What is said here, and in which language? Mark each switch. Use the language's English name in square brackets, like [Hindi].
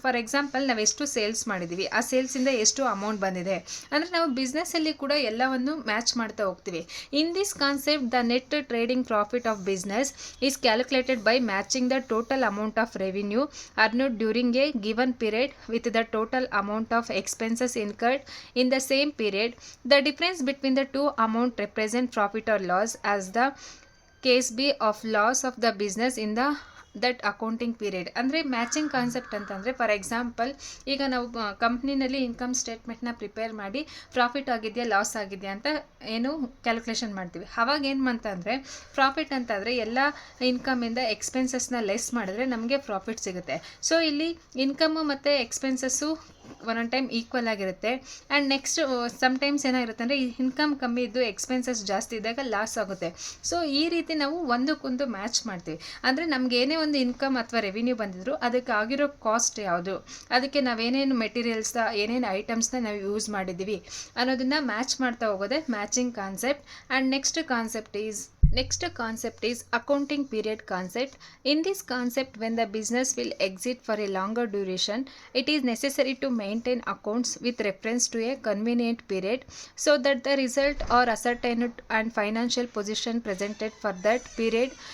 [Kannada] For example ನಾವು ಎಷ್ಟು sales ಮಾಡಿದ್ದೀವಿ, ಆ ಸೇಲ್ಸಿಂದ ಎಷ್ಟು ಅಮೌಂಟ್ ಬಂದಿದೆ ಅಂದರೆ ನಾವು ಬಿಸ್ನೆಸ್ಸಲ್ಲಿ ಕೂಡ ಎಲ್ಲವನ್ನು ಮ್ಯಾಚ್ ಮಾಡ್ತಾ ಹೋಗ್ತೀವಿ. [English] In this concept the net trading profit of business is calculated by matching the total amount of revenue earned during a given period with the total amount of expenses incurred in the same period. The difference between the two amount represent profit or loss as the case be of loss of the business in the that accounting period. [Kannada] ಅಂದರೆ matching concept ಅಂತಂದರೆ for example ಈಗ ನಾವು ಕಂಪ್ನಿನಲ್ಲಿ income ಸ್ಟೇಟ್ಮೆಂಟ್ನ prepare ಮಾಡಿ profit ಆಗಿದೆಯಾ loss ಆಗಿದೆಯಾ ಅಂತ ಏನು calculation ಮಾಡ್ತೀವಿ. ಅವಾಗ ಏನು ಅಂತಂದರೆ ಪ್ರಾಫಿಟ್ ಅಂತಂದರೆ ಎಲ್ಲ ಇನ್ಕಮಿಂದ ಎಕ್ಸ್ಪೆನ್ಸಸ್ನ ಲೆಸ್ ಮಾಡಿದ್ರೆ ನಮಗೆ ಪ್ರಾಫಿಟ್ ಸಿಗುತ್ತೆ. ಸೊ ಇಲ್ಲಿ ಇನ್ಕಮ್ಮು ಮತ್ತು ಎಕ್ಸ್ಪೆನ್ಸಸ್ಸು ಒಂದೊಂದು ಟೈಮ್ ಈಕ್ವಲ್ ಆಗಿರುತ್ತೆ. ಆ್ಯಂಡ್ ನೆಕ್ಸ್ಟ್ ಸಮ್ಟೈಮ್ಸ್ ಏನಾಗಿರುತ್ತೆ ಅಂದರೆ ಇನ್ಕಮ್ ಕಮ್ಮಿ ಇದ್ದು ಎಕ್ಸ್ಪೆನ್ಸಸ್ ಜಾಸ್ತಿ ಇದ್ದಾಗ ಲಾಸ್ ಆಗುತ್ತೆ. ಸೊ ಈ ರೀತಿ ನಾವು ಒಂದಕ್ಕೊಂದು ಮ್ಯಾಚ್ ಮಾಡ್ತೀವಿ. ಅಂದರೆ ನಮ್ಗೆ ಏನೇ ಒಂದು ಇನ್ಕಮ್ ಅಥವಾ ರೆವಿನ್ಯೂ ಬಂದಿದ್ರು ಅದಕ್ಕೆ ಆಗಿರೋ ಕಾಸ್ಟ್ ಯಾವುದು, ಅದಕ್ಕೆ ನಾವೇನೇನು ಮೆಟೀರಿಯಲ್ಸ್ನ ಏನೇನು ಐಟಮ್ಸ್ನ ನಾವು ಯೂಸ್ ಮಾಡಿದ್ದೀವಿ ಅನ್ನೋದನ್ನು ಮ್ಯಾಚ್ ಮಾಡ್ತಾ ಹೋಗೋದೆ matching concept. [English] And Next concept is accounting period concept. In this concept, when the business will exist for a longer duration, it is necessary to maintain accounts with reference to a convenient period so that the result or ascertained and financial position presented for that period.